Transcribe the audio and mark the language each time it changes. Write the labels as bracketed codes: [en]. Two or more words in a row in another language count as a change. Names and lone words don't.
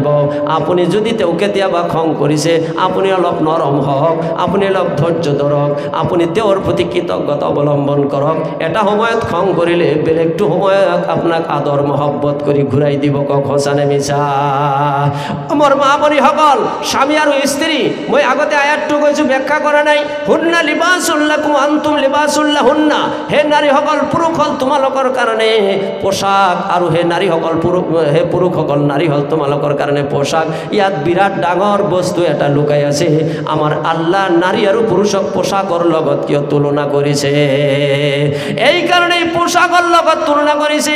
[as] আপুনি যদি তেওঁ কেতিয়াবা খং কৰিছে আপুনি অলপ নৰম হওক, আপুনি অলপ ধৈৰ্য ধৰক, আপুনি তেওঁৰ প্ৰতি কৃতজ্ঞতা অৱলম্বন কৰক। এটা সময়ত খং কৰিলে বেলেগটো সময়ত আপোনাক আদৰ মহব্বত কৰি ঘূৰাই দিব, কথা নে মিছা? মোৰ মা ভনীসকল, স্বামী আৰু স্ত্ৰী, মই আগতে আয়াতটো কৈছোঁ, ব্যাখ্যা কৰা নাই। [ar] هن لباس لكم أنتم لباس لهن, [as] হে নাৰীসকল পুৰুষ হ'ল তোমালোকৰ কাৰণে পোশাক, আৰু হে নাৰীসকল হে পুৰুষসকল নাৰী হ'ল তোমালোকৰ কাৰণে পোশাক। ইয়াত বিৰাট ডাঙৰ বস্তু এটা লুকাই আছে। আমাৰ আল্লাহ নাৰী আৰু পুৰুষক পোশাকৰ লগত কিয় তুলনা কৰিছে? এই কারণে পোশাকৰ লগত তুলনা কৰিছে।